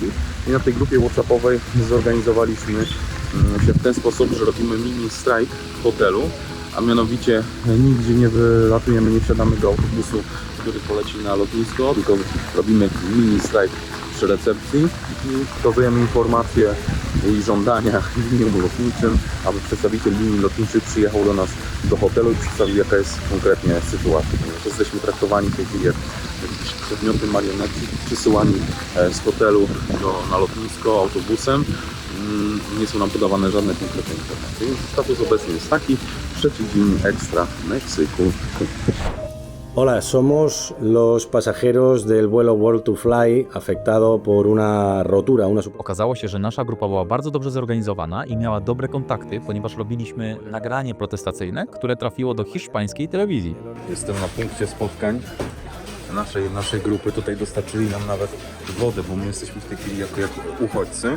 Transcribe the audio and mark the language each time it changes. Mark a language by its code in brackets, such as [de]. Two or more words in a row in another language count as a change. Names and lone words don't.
[pl] I na tej grupie WhatsAppowej zorganizowaliśmy się w ten sposób, że robimy mini strajk w hotelu, a mianowicie nigdzie nie wylatujemy, nie wsiadamy do autobusu, który poleci na lotnisko, tylko robimy mini strajk przy recepcji i przekazujemy informacje i żądania liniom lotniczym, aby przedstawiciel linii lotniczych przyjechał do nas do hotelu i przedstawił, jaka jest konkretnie sytuacja. Ponieważ jesteśmy traktowani w tej chwili jak jakieś przedmioty marionetki, przysyłani z hotelu na lotnisko autobusem. Nie są nam podawane żadne konkretne informacje. Status obecny jest taki: trzeci dzień ekstra w Meksyku. [es] Hola, somos los pasajeros del vuelo World to Fly afectado por una rotura, [pl] Okazało się, że nasza grupa była bardzo dobrze zorganizowana i miała dobre kontakty, ponieważ robiliśmy nagranie protestacyjne, które trafiło do hiszpańskiej telewizji. Jestem na punkcie spotkań naszej grupy. Tutaj dostarczyli nam nawet wodę, bo my jesteśmy w tej chwili jako uchodźcy.